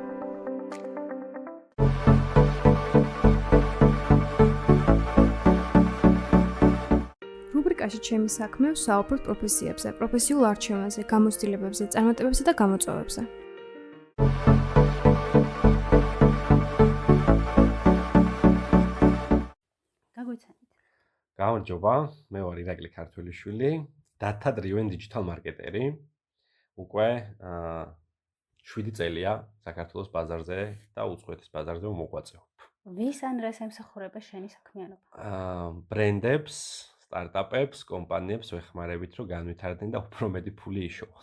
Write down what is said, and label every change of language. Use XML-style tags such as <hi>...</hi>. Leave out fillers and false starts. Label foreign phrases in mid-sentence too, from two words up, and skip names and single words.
<ka>რუბრიკაში ჩემი საქმე ვსაუბრობთ პროფესიებზე, პროფესიულ არჩევანზე, გამოცდილებებზე, წარმატებებზე და გამოწვევებზე. გამარჯობა, მე ვარ ირაკლი ქართველიშვილი,</ka> <en>data driven digital marketer-ი.</en> <ka>უკვე 7 წელია საქართველოს ბაზარზე და უცხოეთის ბაზარზე მოღვაწეობ. ვის ან რას ემსახურება შენი საქმიანობა? ბრენდებს, სტარტაპებს, კომპანიებს ვეხმარებით, რომ განვითარდნენ და უფრო მეტი ფული იშოვონ.</ka>